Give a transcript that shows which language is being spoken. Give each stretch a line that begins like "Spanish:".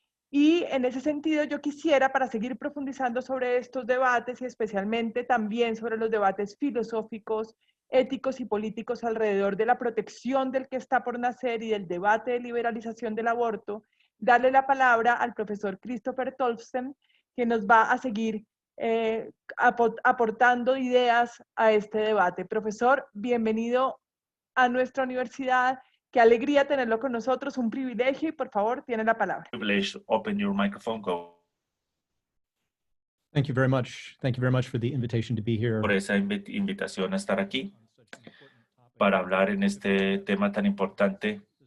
Spanish: Y en ese sentido yo quisiera, para seguir profundizando sobre estos debates y especialmente también sobre los debates filosóficos, éticos y políticos alrededor de la protección del que está por nacer y del debate de liberalización del aborto, darle la palabra al profesor Christopher Tolsten, que nos va a seguir aportando ideas a este debate. Profesor, bienvenido a nuestra universidad. Qué alegría tenerlo con nosotros, un privilegio y por favor, tiene la palabra.
English: Open your microphone, go. Thank you very much. Thank you very much for the invitation to be here.
Spanish: Por esa invitación a estar aquí para hablar en este tema tan importante.